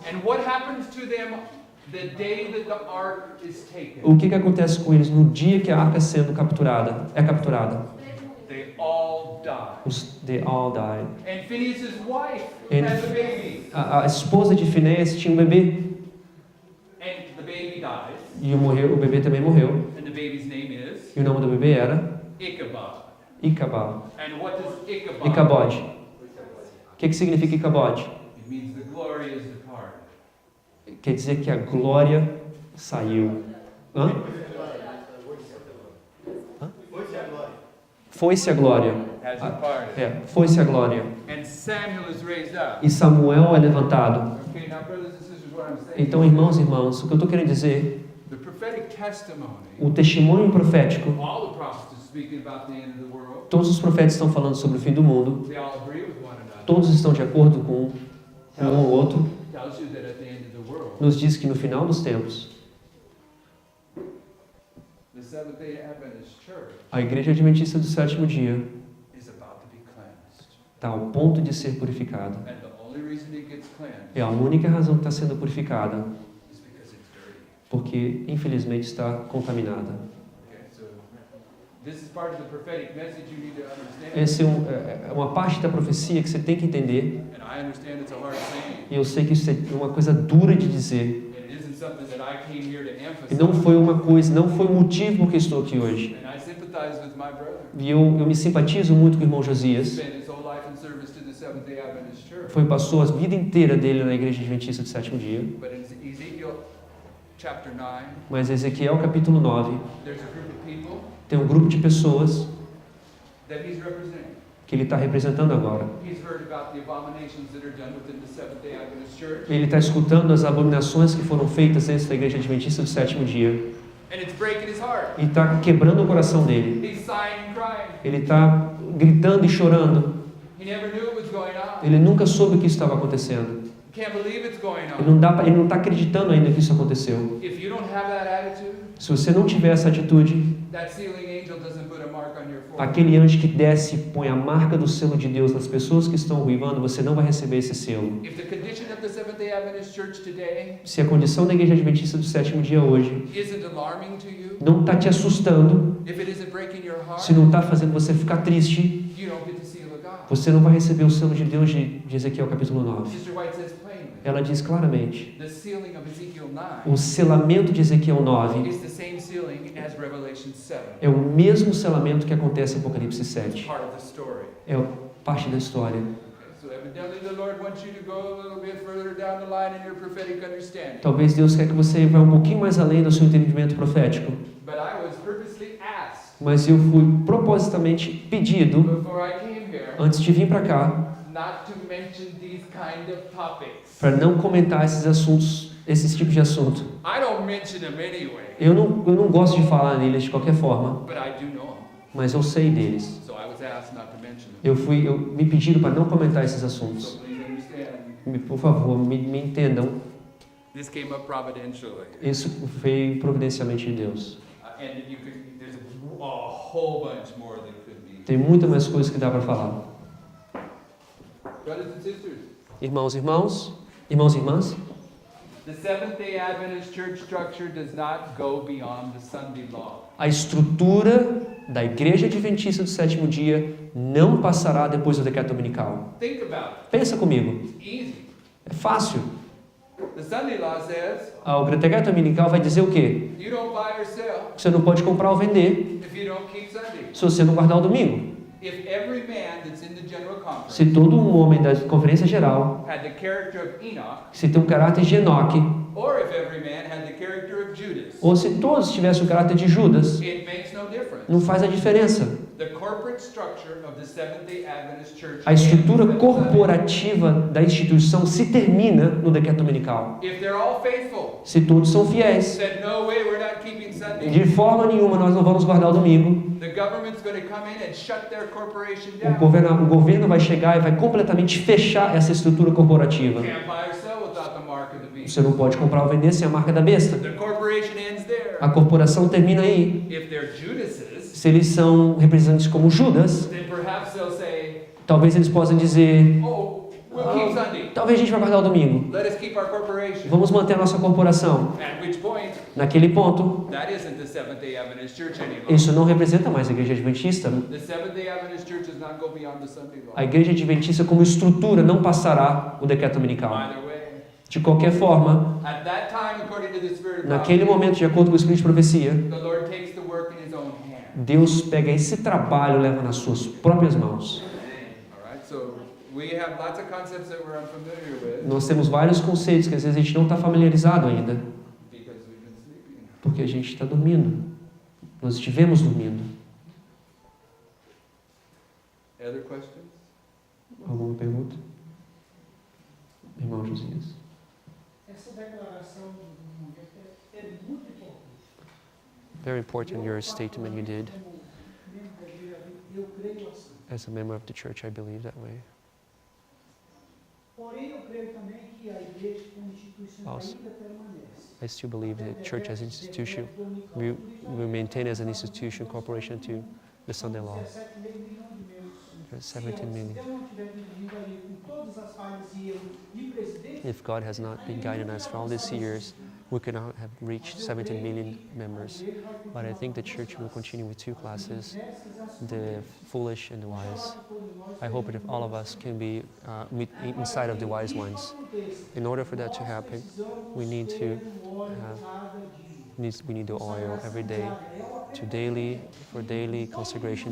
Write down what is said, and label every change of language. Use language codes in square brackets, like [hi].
[en] and what happens to them the day that the ark is taken? [pt] O que acontece com eles no dia que a arca é capturada? [en] They all die. They all died. And Phinehas' wife And- has a baby, [pt] A esposa de Finéias tinha um bebê [en] and the baby dies, [pt] e o bebê também morreu. [en] and the baby's name is [pt] E o nome do bebê era [en] Ichabod. [pt] Icabod. [en] And what does Ichabod? [pt] Icabode. O que significa Icabode? [en] It means the glory is departed. [pt] Quer dizer que a glória saiu. Hã? Foi-se a glória. [en] Has departed. [pt] Foi-se a glória. [en] And Samuel is raised up. [pt] E Samuel é levantado. [en] Okay, now brothers and sisters, what I'm saying. [pt] Então, irmãos e irmãs, o que eu estou querendo dizer, [en] The prophetic testimony, [pt] o testemunho profético, [en] all the prophets are speaking about the end of the world. [pt] todos os profetas estão falando sobre o fim do mundo, [en] They all agree with one another. [pt] todos estão de acordo com um ou outro, [en] Tells you that at the end of the world, [pt] nos diz que no final dos tempos, [en] the Seventh-day Adventist Church [pt] a igreja adventista do sétimo dia [en] is about to be cleansed. [pt] está ao ponto de ser purificada. [en] And the only reason it gets cleansed [pt] É a única razão que está sendo purificada, [en] is because it's dirty. [pt] porque infelizmente está contaminada. [en] Okay, so this is part of the prophetic message you need to understand. [pt] Essa é uma parte da profecia que você tem que entender, [en] And I understand it's a hard saying. [pt] e eu sei que isso é uma coisa dura de dizer, [en] And it isn't something that I came here to [pt] e [en] emphasize. [pt] não foi o motivo por que estou aqui hoje. [en] And I sympathize with my brother. [pt] E eu me simpatizo muito com o irmão Josias. [en] Spent his whole life in service to the Seventh-day Adventist Church. [pt] Passou a vida inteira dele na igreja adventista do sétimo dia. [en] But in Ezekiel chapter 9, [pt] Mas Ezequiel capítulo 9, [en] there's a group of people [pt] tem um grupo de pessoas [en] that he's representing. [pt] que ele está representando agora. [en] He's heard about the abominations that are done within the Seventh-day Adventist Church. [pt] Ele está escutando as abominações que foram feitas dentro da Igreja Adventista do Sétimo Dia. [en] And it's breaking his heart. [pt] E está quebrando o coração dele. [en] He's sighing and crying. [pt] Ele está gritando e chorando. [en] He never knew it was going on. [pt] Ele nunca soube o que estava acontecendo. [en] Can't believe it's going [pt] Ele [en] on. [pt] não está acreditando ainda que isso aconteceu. [en] If you don't have that attitude, [pt] Se você não tiver essa atitude, [en] that sealing angel doesn't put a mark on your forehead. [pt] aquele anjo que desce e põe a marca do selo de Deus nas pessoas que estão ruivando, você não vai receber esse selo. [en] If the condition of the Seventh-day Adventist Church today [pt] Se a condição da Igreja Adventista do Sétimo Dia hoje [en] isn't alarming to you, [pt] não está te assustando, [en] if it isn't breaking your heart, [pt] se não está fazendo você ficar triste, [en] you don't get the seal of God. [pt] você não vai receber o selo de Deus de Ezequiel capítulo 9. [en] Sister White says plainly, [pt] Ela diz claramente, [en] the sealing of Ezekiel 9 [pt] o selamento de Ezequiel 9 [en] is the same sealing as Revelation 7. [pt] é o mesmo selamento que acontece em Apocalipse [en] It's [pt] 7. [en] part of the story. [pt] É parte da história. [en] So evidently the Lord wants you to go a little bit further down the line in your prophetic understanding. [pt] Talvez Deus quer que você vá um pouquinho mais além do seu entendimento profético. [en] But I was purposely asked [pt] Mas eu fui propositamente pedido, [en] before I came here [pt] antes de vir para cá, [en] not to mention these kind of topics. [pt] para não comentar esses assuntos, esses tipos de assunto. [en] I don't mention them anyway, [pt] Eu não gosto de falar neles de qualquer forma, [en] but I do know them. [pt] mas eu sei deles. [en] So I was asked not to mention them. [pt] Me pediram para não comentar esses [en] So [pt] assuntos. [en] please understand, [pt] Por favor, me entendam. [en] this came up providentially. [pt] Isso veio providencialmente de Deus. [en] And you could, there's a whole bunch more that could be. [pt] Tem muita mais coisa que dá para falar. [en] Brothers and sisters, [pt] Irmãos e irmãs, [en] the Seventh-day Adventist church structure does not go beyond the Sunday law. [pt] a estrutura da Igreja Adventista do Sétimo Dia não passará depois do decreto dominical. [en] Think about [pt] Pensa comigo. [en] it. Easy. [pt] É fácil. [en] The Sunday law says [pt] O decreto dominical vai dizer o quê? [en] you don't buy or sell [pt] Você não pode comprar ou vender [en] if you don't keep Sunday. [pt] se você não guardar o domingo. [en] If every man that's in the general conference [pt] Se todo um homem da conferência geral, [en] had the character of Enoch, [pt] se tem um caráter de Enoque, [en] or if every man had the character of Judas, [pt] ou se todos tivessem o caráter de Judas, [en] it makes no difference. [pt] não faz a diferença. [en] The corporate structure of the Seventh-day Adventist Church [pt] A estrutura [en] ends at Sunday. [pt] corporativa da instituição se termina no decreto dominical. [en] If they're all faithful, [pt] Se todos são fiéis, [en] said no way we're not keeping Sunday, [pt] de forma nenhuma nós não vamos guardar o domingo. [en] the government's going to come in and shut their corporation [pt] O [en] down. [pt] governo vai chegar e vai completamente fechar essa estrutura corporativa. [en] Can't buy or sell without the mark of the beast. [pt] Você não pode comprar ou vender sem a marca da besta. [en] The corporation ends there. [pt] A corporação termina aí. [en] If they're Judases, [pt] Se eles são representantes como Judas, [en] then perhaps they'll say, [pt] talvez eles possam dizer: [en] oh, we'll keep Sunday. [pt] talvez a gente vai guardar o domingo. [en] Let us keep our corporation. [pt] Vamos manter a nossa corporação. [en] At which point, [pt] Naquele ponto, [en] that isn't the Seventh-day Adventist Church anymore. [pt] isso não representa mais a Igreja Adventista. [en] The Seventh-day Adventist Church does not go beyond the Sunday law. [pt] A Igreja Adventista, como estrutura, não passará o decreto dominical. [en] Either way, [pt] De qualquer forma, [en] at that time, according to the Spirit of [pt] naquele [en] God, [pt] momento, de acordo com o Espírito de Profecia, [en] the Lord takes the work in His own hand. [pt] Deus pega esse trabalho e leva nas suas próprias mãos. [en] All right, so we have lots of concepts that we're unfamiliar with [pt] Nós temos vários conceitos que às vezes a gente não está familiarizado ainda, [en] because we've been sleeping. [pt] porque a gente está dormindo. Nós estivemos dormindo. [en] Other questions? [pt] Alguma pergunta? Irmão Josias. Essa declaração do momento é muito importante. [en] Very important your statement you did. [pt] Como membro da igreja, eu creio assim. [en] As a member of the church, I believe that way. [pt] Porém, eu creio também que a igreja como instituição [en] Also, [pt] ainda permanece. [en] I still believe the church as an institution will maintain as an institution corporation to the Sunday law. [pt] 17 milhões de membros. [en] There's 17 million. [pt] Se eu não tiver vindo aí com todas as falhas e erros de presidente, [en] If God has not been guiding us for all these years, we could not have reached 17 million members. But I think the church will continue with two classes, the foolish and the wise. I hope that all of us can be inside of the wise ones. In order for that to happen, we need to we need the oil every day for daily consecration.